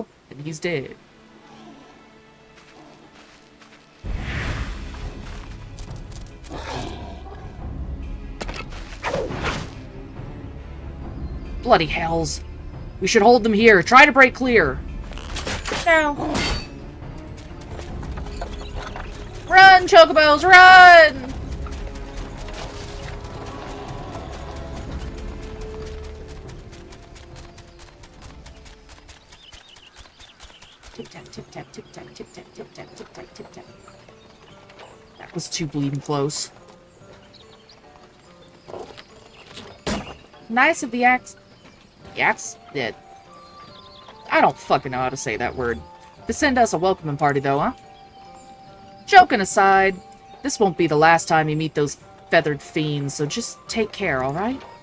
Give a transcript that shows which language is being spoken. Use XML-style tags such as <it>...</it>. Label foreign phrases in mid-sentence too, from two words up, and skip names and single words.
<en>And he's dead. Bloody hells. We should hold them here. Try to break clear. No. Run, Chocobos, run! Tip-tap, tip-tap, tip-tap, tip-tap, tip-tap, tip-tap, tip-tap. That was too bleeding close. Nice of the axe... Dead. I don't fucking know how to say that word. To send us a welcoming party, though, huh? Joking aside, this won't be the last time you meet those feathered fiends, so just take care, alright?</en>